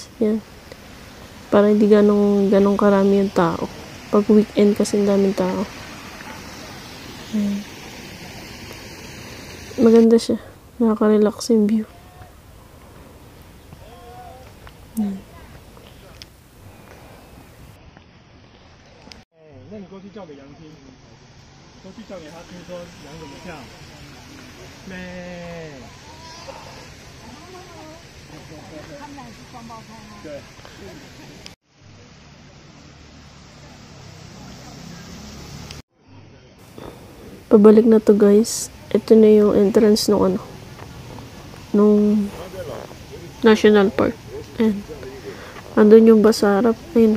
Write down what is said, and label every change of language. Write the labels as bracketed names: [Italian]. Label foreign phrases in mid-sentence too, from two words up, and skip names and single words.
[Filipino] Yan. Para hindi ganong karami yung tao. Pag weekend kasi daming tao. Ayan. Maganda siya. Nakaka-relax yung view. Ayan. [Chinese] 那你过去叫给杨听，过去叫给他听说羊怎么跳，咩？对。 [Filipino] Pabalik na to guys. Ito na yung entrance nung nung National Park. Ayan. Andun yung bus sa harap. Ayun.